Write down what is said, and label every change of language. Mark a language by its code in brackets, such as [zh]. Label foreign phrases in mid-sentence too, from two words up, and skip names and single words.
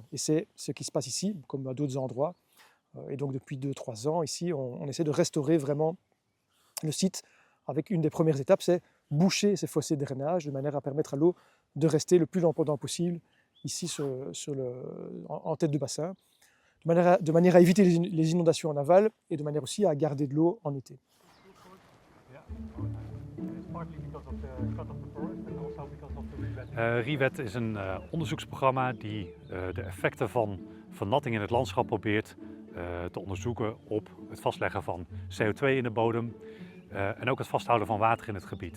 [fr] Et c'est ce qui se passe ici, comme à d'autres endroits. Et donc depuis 2-3 ans, ici, on essaie de restaurer vraiment le site avec une des premières étapes, c'est boucher ces fossés de drainage de manière à permettre à l'eau de rester le plus longtemps possible ici en tête de bassin, de manière à éviter les inondations en aval et de manière aussi à garder de l'eau en été. [nl] RIWET is een onderzoeksprogramma die de effecten van vernatting in het landschap probeert te onderzoeken op het vastleggen van CO2 in de bodem en ook het vasthouden van water in het gebied.